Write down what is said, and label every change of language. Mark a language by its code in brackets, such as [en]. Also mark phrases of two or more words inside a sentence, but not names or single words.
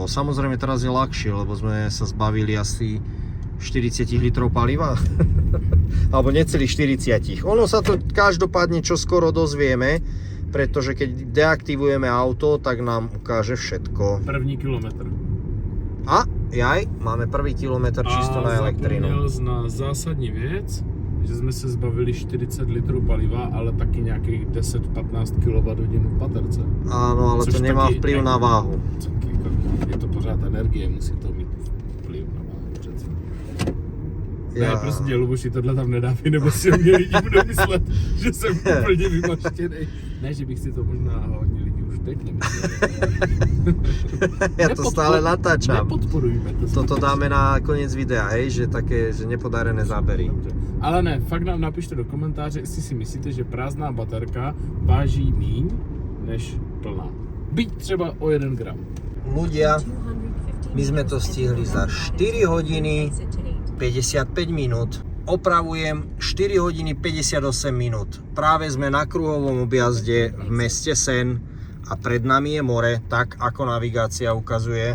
[sk] Samozrejme teraz je ľahšie, lebo sme sa zbavili asi 40 litrov paliva. Alebo necelých 40. Ono sa to každopádne čoskoro dozvieme, pretože keď deaktivujeme auto, tak nám ukáže všetko. [cs] První kilometr. [sk] A jaj, máme prvý kilometr čisto na elektrínu. [cs] A zapomněl na zásadní věc, že jsme se zbavili 40 litrů paliva, ale taky nějakých 10-15 kWh v baterce. [sk] Áno, ale [cs] Což [sk] to nemá [cs] taky [sk] vplyv na váhu. [cs] Je to pořád energie, musí to mít vplyv na váhu přece. Ne, prostě Luboši, tohle tam nedávaj, nebo si mě lidi budou myslet, že jsem úplně vymaštěnej. Ne, že bych si to možná hodně lidí už teď nemyslel. [sk] Ja to stále natáčam. Nepodporujme to. Toto dáme na koniec videa, hej, že také, že nepodarené zábery. [cs] Dobře. Ale ne, fakt nám napište do komentáře, jestli si myslíte, že prázdná baterka váží míň než plná. Byť třeba o 1 gram. [sk] Ľudia, my sme to stihli za 4 hodiny 55 minút. Opravujem 4 hodiny 58 minút. Práve sme na kruhovom objazde v meste Sen a pred nami je more, tak ako navigácia ukazuje.